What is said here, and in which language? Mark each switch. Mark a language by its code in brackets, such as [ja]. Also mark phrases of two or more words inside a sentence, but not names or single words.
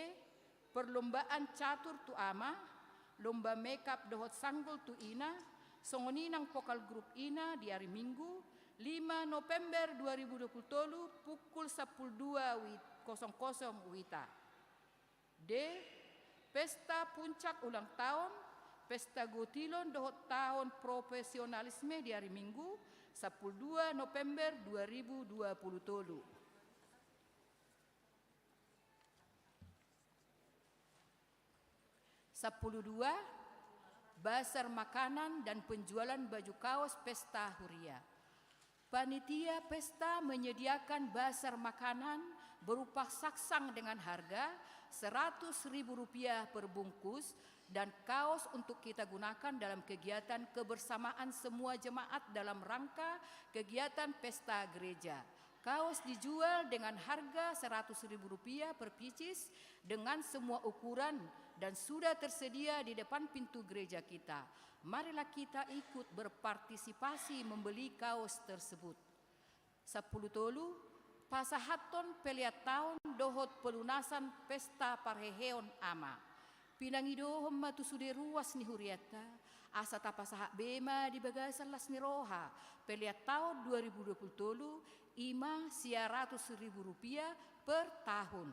[bbc] Perlombaan catur tu ama, lomba makeup dohot sanggul tu ina, songoninang vokal grup ina [id] di hari Minggu 5 November 2020 pukul 12.00 wita. D. Pesta puncak ulang tahun pesta gotilon dohot tahun profesionalisme di hari Minggu 12 November 2020. 12. Basar makanan dan penjualan baju kaos pesta Huria. Panitia pesta menyediakan basar makanan berupa saksang dengan harga Rp100.000 per bungkus dan kaos untuk kita gunakan dalam kegiatan kebersamaan semua jemaat dalam rangka kegiatan pesta gereja. Kaos dijual dengan harga Rp100.000 per pieces dengan semua ukuran dan sudah tersedia di depan pintu gereja kita. Marilah kita ikut berpartisipasi membeli kaos tersebut. [bbc] 10 tolu, pasahaton peliat tahun dohot pelunasan pesta parheheon ama. Pinangidohom matusude ruas ni Huriatta, asa tapasahak bema di bagasan las ni roha. Peliat tahun 2020 ima Rp100.000 per tahun.